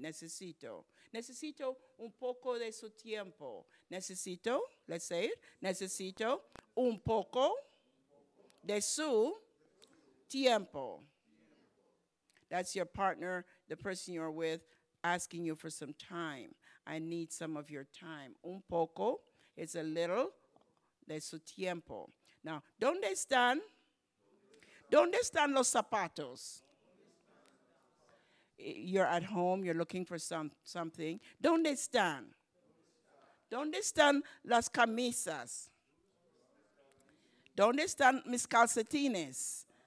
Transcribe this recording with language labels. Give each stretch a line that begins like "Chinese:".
Spanish: Necesito un poco de su tiempo. Necesito,
English: let's say it.
Spanish: Necesito un poco de su tiempo.
English: That's your partner, the person you're with, asking you for some time. I need some of your time.
Spanish: Un poco
English: is a little
Spanish: de su tiempo. Now, ¿dónde están los zapatos?
English: You're at home, you're looking for something.
Spanish: ¿Dónde están? ¿Dónde están las camisas? ¿Dónde están mis calcetines?